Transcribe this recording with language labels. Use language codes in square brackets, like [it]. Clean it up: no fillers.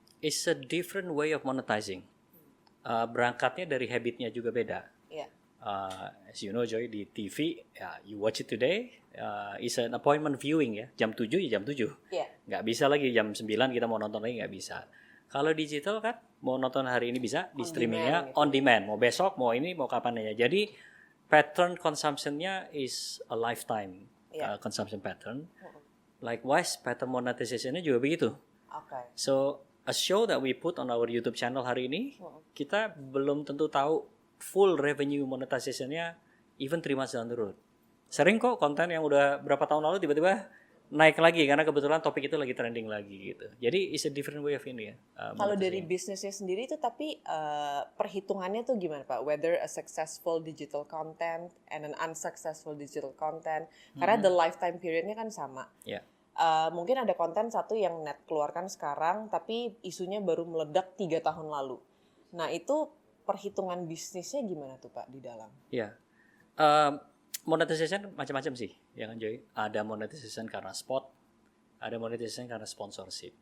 [en] It's a different way of monetizing. [id] Berangkatnya dari habitnya juga beda. [en] Yeah. As you know Joy, [id] di TV, [en] you watch it today, is an appointment viewing [id] ya, jam 7 ya jam 7. [en] Yeah. [id] Nggak bisa lagi jam 9 kita mau nonton lagi, nggak bisa. Kalau digital kan, mau nonton hari ini bisa, di streamingnya [en] on demand, [id] mau besok, mau ini, mau kapan aja. Jadi [en] pattern consumption-nya is a lifetime consumption pattern. Likewise, pattern monetization-nya [id] juga begitu. [en] Okay. So, a show that we put on our YouTube channel [id] hari ini, kita belum tentu tahu [en] full revenue monetization-nya even 3 months down the road. [id] Sering kok konten yang udah berapa tahun lalu tiba-tiba naik lagi karena kebetulan topik itu lagi trending lagi gitu. Jadi [en] it's a different way of ini ya. [id] Kalau dari bisnisnya sendiri itu tapi perhitungannya tuh gimana Pak? [en] Whether a successful digital content and an unsuccessful digital content. [id] Karena [en] the lifetime [id] periodnya kan sama. [en] Yeah. [id] Mungkin ada konten satu yang net keluarkan sekarang tapi isunya baru meledak 3 tahun lalu. Nah itu perhitungan bisnisnya gimana tuh Pak di dalam? Ya, monetization macam-macam sih, ya kan Joy. Ada monetization karena spot, ada monetization karena sponsorship.